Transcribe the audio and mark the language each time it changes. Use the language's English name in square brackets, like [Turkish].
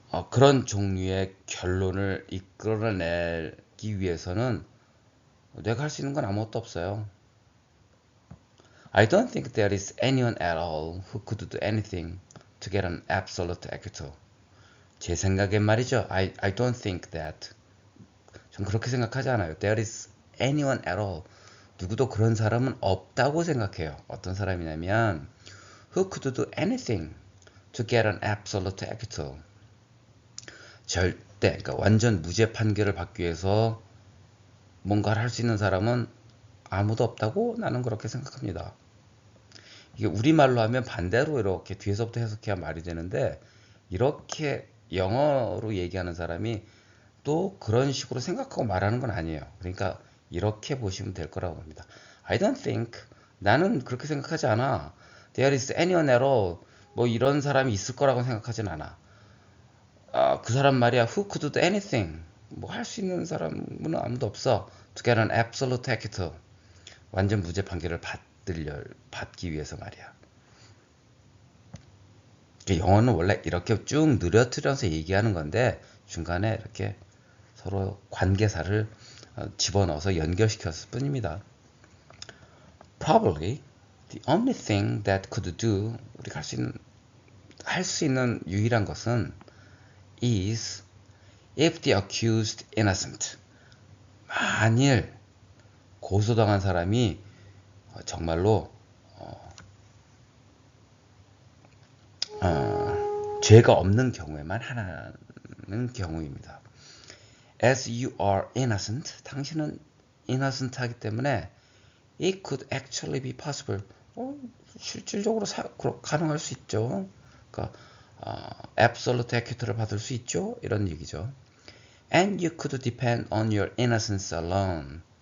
[Korean] 그런 종류의 결론을 이끌어내기 위해서는 내가 할 수 있는 건 아무것도 없어요. [English] I don't think there is anyone at all who could do anything to get an absolute acquittal. [Korean] 제 생각엔 말이죠. [English] I don't think that. [Korean] 전 그렇게 생각하지 않아요. [English] There is anyone at all. [Korean] 누구도 그런 사람은 없다고 생각해요. 어떤 사람이냐면 [English] who could do anything to get an absolute acquittal. [Korean] 절대, 그러니까 완전 무죄 판결을 받기 위해서 뭔가를 할 수 있는 사람은 아무도 없다고 나는 그렇게 생각합니다. 이게 우리말로 하면 반대로 이렇게 뒤에서부터 해석해야 말이 되는데, 이렇게 영어로 얘기하는 사람이 또 그런 식으로 생각하고 말하는 건 아니에요. 그러니까 이렇게 보시면 될 거라고 봅니다. [English] I don't think, [Korean] 나는 그렇게 생각하지 않아. [English] There is anyone at all, [Korean] 뭐 이런 사람이 있을 거라고 생각하진 않아. 그 사람 말이야, [English] who could do anything, [Korean] 뭐 할 수 있는 사람은 아무도 없어. [English] To get an absolute acquittal, [Korean] 완전 무죄 판결을 받기 위해서 말이야. 영어는 원래 이렇게 쭉 늘어뜨려서 얘기하는 건데 중간에 이렇게 서로 관계사를 집어넣어서 연결시켰을 뿐입니다. [English] Probably the only thing that could do, [Korean] 우리가 할 수 있는 유일한 것은 [English] is if the accused innocent. [Korean] 만일 고소당한 사람이 정말로 죄가 없는 경우에만 하는 경우입니다. [English] As you are innocent, [Korean] 당신은 innocent 하기 때문에 [English] it could actually be possible. [Korean] 실질적으로 가능할 수 있죠. 그러니까 absolute acquittal을 받을 수 있죠. 이런 얘기죠. [English] And you could depend on your innocence alone.